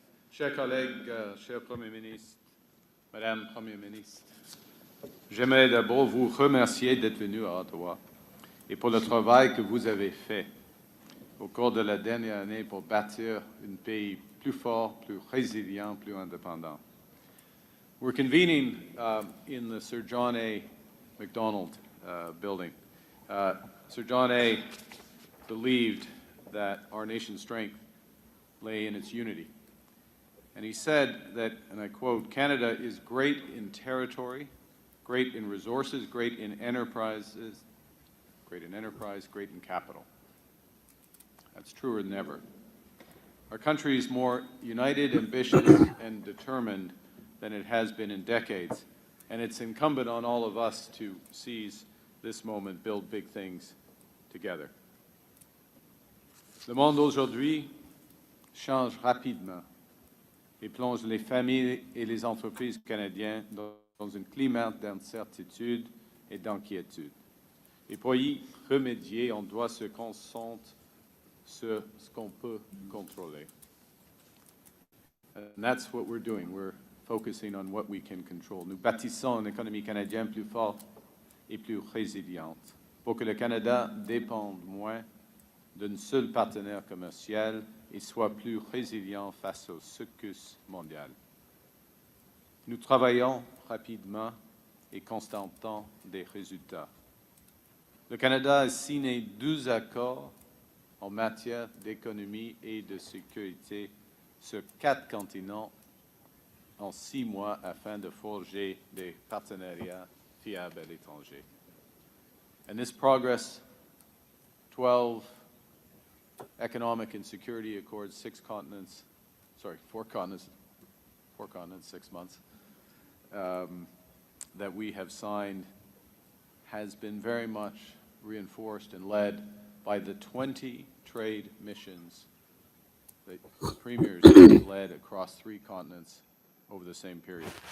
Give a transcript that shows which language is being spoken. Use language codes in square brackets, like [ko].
[fr] Chers collègues, cher Premier ministre, Madame Premier ministre, j'aimerais d'abord vous remercier d'être venu à Ottawa et pour le travail que vous avez fait au cours de la dernière année pour bâtir un pays plus fort, plus résilient, plus indépendant. [en] We're convening in the Sir John A. Macdonald building. Sir John A. believed that our nation's strength lay in its unity. And he said that, and I quote, "Canada is great in territory, great in resources, great in enterprises, great in capital." That's truer than ever. Our country is more united, ambitious, and determined than it has been in decades. And it's incumbent on all of us to seize this moment, build big things together. [fr] Le monde d'aujourd'hui change rapidement et plonge les familles et les entreprises canadiennes dans un climat d'incertitude et d'inquiétude. Et pour y remédier, on doit se concentrer sur ce qu'on peut contrôler. [en] And that's what we're doing. We're focusing on what we can control. [fr] Nous bâtissons une économie canadienne plus forte et plus résiliente pour que le Canada dépende moins d'un seul partenaire commercial et soit plus résilient face aux secousses mondiales. Nous travaillons rapidement et constatant des résultats. Le Canada a signé 12 accords en matière d'économie et de sécurité sur 4 continents en 6 mois afin de forger des partenariats fiables à l'étranger. [en] And this progress, 12 economic and security accords, 4 continents, 6 months, that we have signed, has been very much reinforced and led by the 20 trade missions that premiers have led across 3 continents over the same period.